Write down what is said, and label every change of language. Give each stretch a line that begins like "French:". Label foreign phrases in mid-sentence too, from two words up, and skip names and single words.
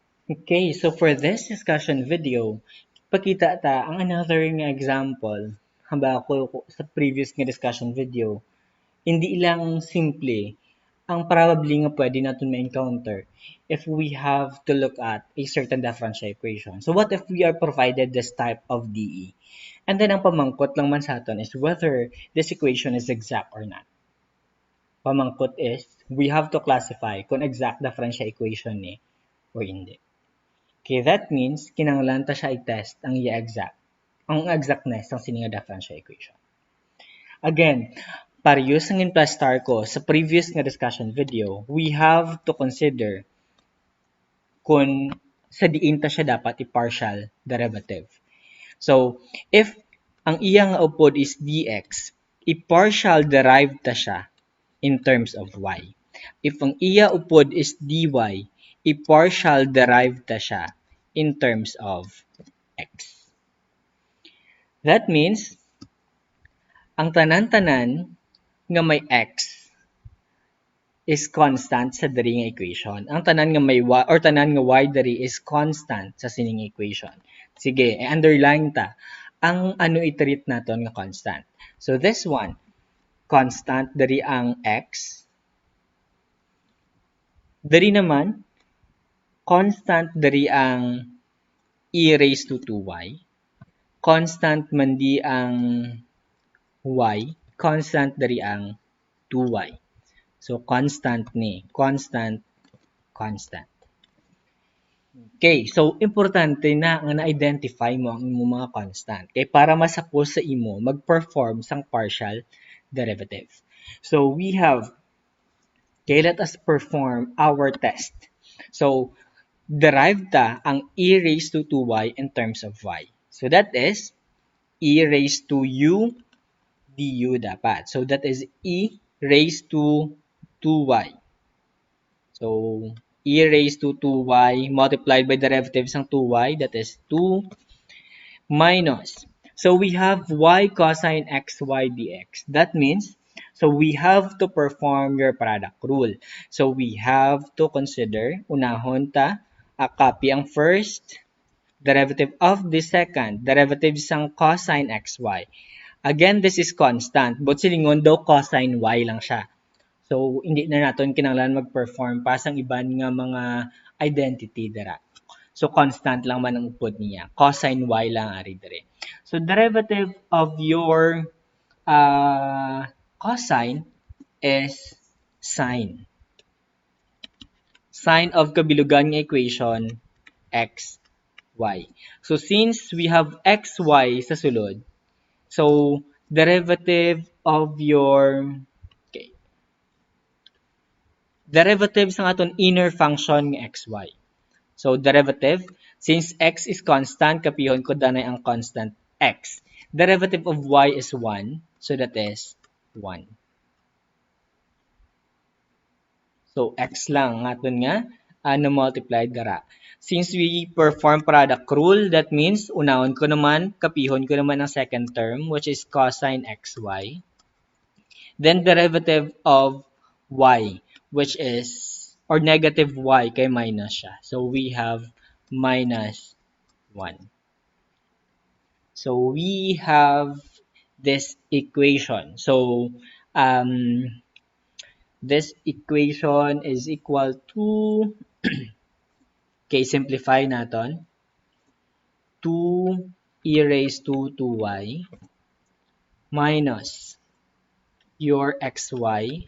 English: Okay, so for this discussion video,
Hiligaynon: pakita ta ang
English: another nga example
Hiligaynon: hamba ko sa
English: previous nga discussion video.
Filipino: Hindi lang simple ang probably nga pwede natin ma-encounter
English: if we have to look at a certain differential equation. So what if we are provided this type of DE? And then
Hiligaynon: ang pamangkot lang man sa aton
English: is whether this equation is exact or not. Pamangkot is we have to classify kung exact differential equation
Hiligaynon: ni o hindi.
English: Okay, that means
Hiligaynon: kinahanglan ta siya i-test ang exactness ng sining
English: differential equation. Again,
Hiligaynon: parehas ang in-star ko sa previous nga
English: discussion video, we have to consider
Hiligaynon: kung sa diin ta siya dapat i-partial derivative. So, if ang iyang upod is dx, i-partial derive ta siya
English: in terms of y.
Hiligaynon: If ang iya upod is dy, i-partial derive ta siya
English: in terms of x. That means,
Hiligaynon: ang tanan-tanan nga may x is constant sa diri nga equation. Ang tanan nga may y or tanan nga y diri is constant sa sining equation. Sige, underline ta. Ang ano i-treat naton nga constant.
English: So this one,
Hiligaynon: constant diri ang x. Diri naman, constant diri ang e raised to 2y. Constant man di ang y, constant dari ang 2y.
English: So, constant ni. Constant, constant. Okay, so
Hiligaynon: importante na nga na-identify mo ang imong mga constant. Okay, para masako sa imo, mag-perform sang
English: partial derivative. So, we have, okay, let us perform our test. So, derive
Hiligaynon: ta ang
English: e raised to 2y in terms of y. So, that is e raised to u du dapat. So, that is e raised to 2y. So, e raised to 2y multiplied by derivatives ng 2y, that is 2 minus. So, we have y cosine xy dx. That means, so we have to perform your product rule. So, we have to consider,
Hiligaynon: unahon ta,
English: a copy ang first, derivative of the second, derivative sang cosine xy. Again, this is constant, but
Hiligaynon: silingon daw
English: cosine y
Hiligaynon: lang siya. So,
Filipino: hindi na natin
Hiligaynon: kinahanglan mag-perform pa sang iban nga mga identity dira. So, constant lang man ang upod niya. Cosine y lang ari dire.
English: So, derivative of your cosine is sine. Sine of
Hiligaynon: kabilugan nga
English: equation, x, y. So, since we have x, y
Hiligaynon: sa sulod,
English: so, derivative of your derivative
Hiligaynon: sa aton
English: inner function ng xy. So, derivative, since x is constant,
Hiligaynon: kapihon ko danay ang constant x.
English: Derivative of y is 1, so that is 1. So,
Hiligaynon: x lang aton nga na-multiplied dara.
English: Since we perform product rule, that means,
Hiligaynon: unahon ko naman, kapihon ko naman ang
English: second term, which is cosine xy. Then, derivative of y, which is, or negative y,
Hiligaynon: kay minus siya.
English: So, we have minus 1. So, we have this equation. So, this equation is equal to, okay, simplify natin, 2 e raised to 2y minus your xy.